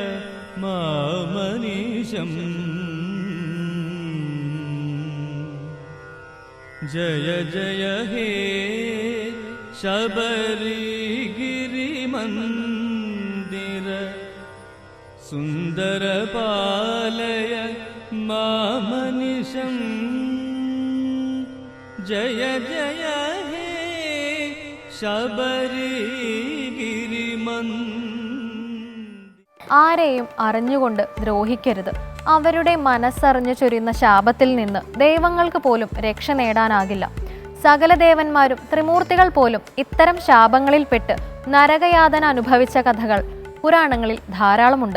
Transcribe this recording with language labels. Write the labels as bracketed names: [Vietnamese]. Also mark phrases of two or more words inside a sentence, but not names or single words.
[Sanskrit] मामनीशम जय जय हे शबरीगिरि मंदिर सुंदर पालय मामनीशम जय जय हे शबरीगिरि [Malayalam] ആരെയും അറിഞ്ഞുകൊണ്ട് ദ്രോഹിക്കരുത്. അവരുടെ മനസ്സറിഞ്ഞു ചൊരിയുന്ന ശാപത്തിൽ നിന്ന് ദൈവങ്ങൾക്ക് പോലും രക്ഷ നേടാനാകില്ല. സകല ദേവന്മാരും ത്രിമൂർത്തികൾ പോലും ഇത്തരം ശാപങ്ങളിൽപ്പെട്ട് നരകയാതന അനുഭവിച്ച കഥകൾ പുരാണങ്ങളിൽ ധാരാളമുണ്ട്.